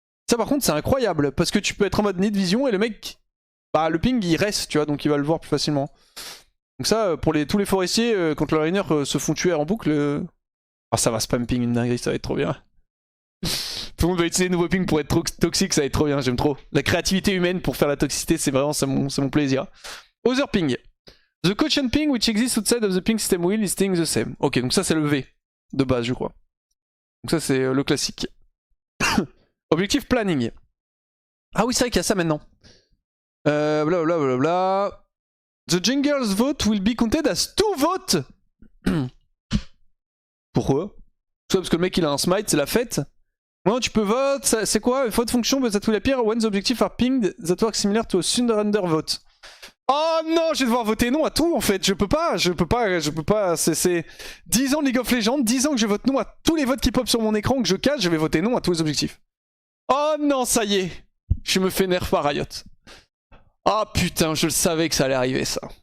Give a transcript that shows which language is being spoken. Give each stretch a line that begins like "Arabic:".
French: Ça par contre c'est incroyable parce que tu peux être en mode need vision et le mec, bah le ping il reste tu vois donc il va le voir plus facilement. Donc ça pour tous les forestiers quand le laner se font tuer en boucle, oh, ça va spam ping une dinguerie, ça va être trop bien. Tout le monde va utiliser nouveau ping pour être toxique, ça va être trop bien, j'aime trop. La créativité humaine pour faire la toxicité, c'est vraiment mon plaisir.
English: Other ping. The caution ping which exists outside of the ping system wheel is staying the same.
French: Ok, donc ça c'est le V de base, je crois. Donc ça c'est le classique. Objectif planning. Ah oui, c'est vrai qu'il y a ça maintenant. Blablabla.
English: The jungle's vote will be counted as 2 votes.
French: Pourquoi? Soit parce que le mec il a un smite, c'est la fête. Non, tu peux vote, c'est quoi?
English: Vote function but that will appear when the objectives are pinged that work similar to a surrender vote.
French: Oh non, je vais devoir voter non à tout en fait, je peux pas, c'est 10 ans de League of Legends, 10 ans que je vote non à tous les votes qui pop sur mon écran que je cache, je vais voter non à tous les objectifs. Oh non, ça y est, je me fais nerf par Riot. Ah putain, je le savais que ça allait arriver ça.